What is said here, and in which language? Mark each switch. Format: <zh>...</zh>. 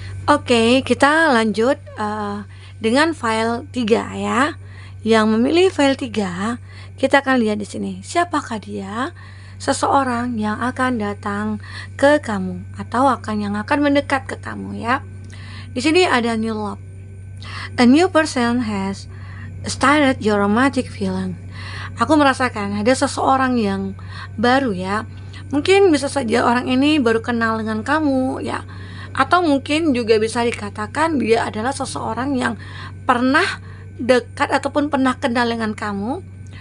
<id>Oke, kita lanjut dengan file 3 ya. Yang memilih file 3, kita akan lihat di sini. Siapakah dia? Seseorang yang akan datang ke kamu atau yang akan mendekat ke kamu ya. Di sini ada new love.</id> <en>A new person has started your romantic feeling.</en> <id>Aku merasakan ada seseorang yang baru ya. Mungkin bisa saja orang ini baru kenal dengan kamu ya. Atau mungkin juga bisa dikatakan dia adalah seseorang yang pernah dekat ataupun pernah kenal dengan kamu.</id>